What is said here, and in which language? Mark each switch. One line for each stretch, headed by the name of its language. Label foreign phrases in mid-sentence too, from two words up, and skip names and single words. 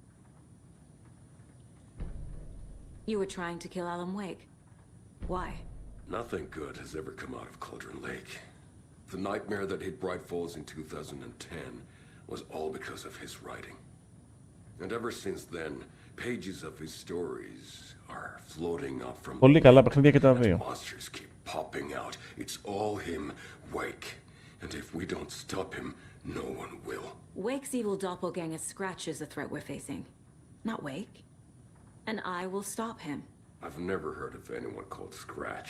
English: You were trying to kill Alan Wake. Why? Nothing good has ever come out of Cauldron Lake. The nightmare that hit Bright Falls in 2010 was all because of his writing. And ever since then, pages of his stories are floating up from
Greek: Πολύ καλά παιχνίδια και τα δύο.
English: monsters keep popping out. It's all him, Wake. And if we don't stop him, no one will. Wake's evil doppelganger Scratch is the threat we're facing. Not Wake. And I will stop him. I've never heard of anyone called Scratch.